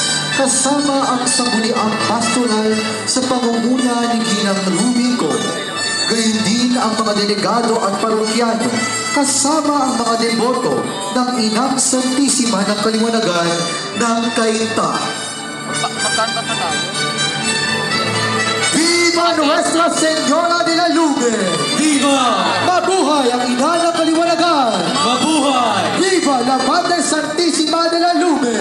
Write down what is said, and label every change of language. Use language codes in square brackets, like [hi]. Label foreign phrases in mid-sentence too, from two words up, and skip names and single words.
[tl] Kasama ang sangguniang pastoral sa pangunguna ni Ginang Rubico. Gayon din ang mga delegado at parokyano, kasama ang mga deboto ng Inang Santisima ng Kaliwanagan ng Cainta. [es] Viva Nuestra Señora de la Lumen! Viva! [tl] Mabuhay ang ina ng kaliwanagan! Mabuhay! [es] Viva la Madre Santísima de la Lumen!